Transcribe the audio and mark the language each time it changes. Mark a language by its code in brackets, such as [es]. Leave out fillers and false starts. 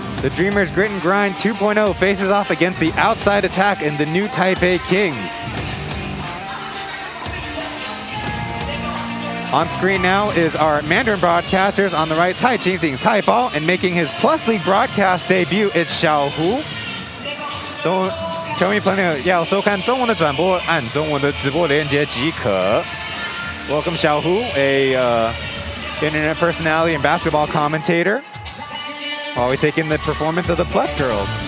[en] The Dreamers Grit and Grind 2.0 faces off against the outside attack in the new Taipei Kings. On screen now is our Mandarin broadcasters. On the right, Taishin, Taipei, and making his P.LEAGUE broadcast debut, it's Xiaohu. [zh] 球迷朋友要收看中文的转播，按中文的直播连接即可。 [en] Welcome Xiaohu, a internet personality and basketball commentator, while we take in the performance of the Plus girls.